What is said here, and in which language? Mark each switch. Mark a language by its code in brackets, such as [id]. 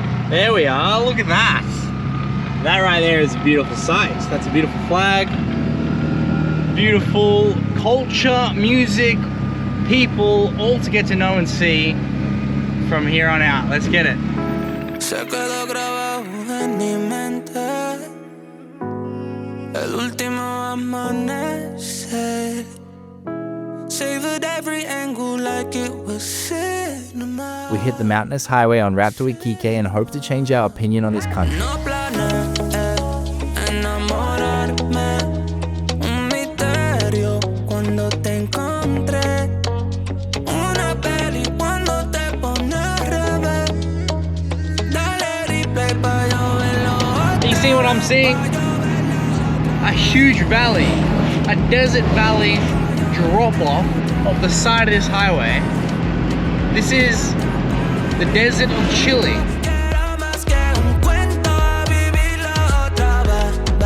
[en] There we are, look at that. That right there is a beautiful sight. That's a beautiful flag. Beautiful culture, music, people, all to get to know and see from here on out. Let's get it. [es] Se quedó grabado en mi mente el último amanecer. [en] Savored every angle like it was cinema. We hit the mountainous highway en route to Iquique and hope to change our opinion on this country. [es] No planeé enamorarme, un misterio cuando te encontré, una peli cuando te pones al revés. Dale replay pa' yo verlo. [en] You see what I'm seeing? A huge valley, a desert valley drop off of the side of this highway. This is the desert of Chile. [es] Quiero más que un cuento, a vivirlo otra vez.